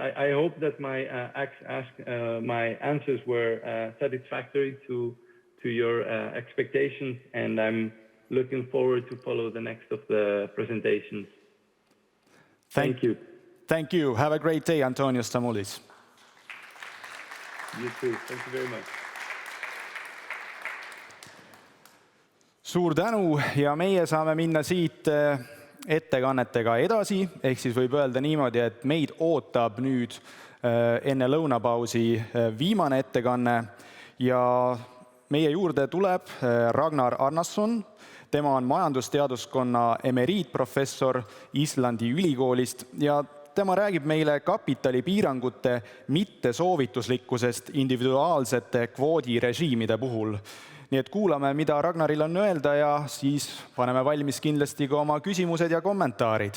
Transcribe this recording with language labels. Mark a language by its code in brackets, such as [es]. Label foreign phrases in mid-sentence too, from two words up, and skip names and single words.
[en] I hope that my answers were satisfactory to your expectations, and I'm looking forward to follow the next of the presentations. Thank you. Thank you. Have a great day, Antonius Tamulis. You too. Thank you very much. [et] Suur tänu ja meie saame minna siit ettekannetega edasi, ehk siis võib öelda niimoodi, et meid ootab nüüd enne lõunapausi viimane ettekanne ja meie juurde tuleb Ragnar Arnason. Tema on majandusteaduskonna emeriitprofessor Islandi ülikoolist ja tema räägib meile kapitalipiirangute mittesoovituslikkusest individuaalsete kvoodirežiimide puhul. Nii et kuulame, mida Ragnaril on öelda ja siis paneme valmis kindlasti ka oma küsimused ja kommentaarid.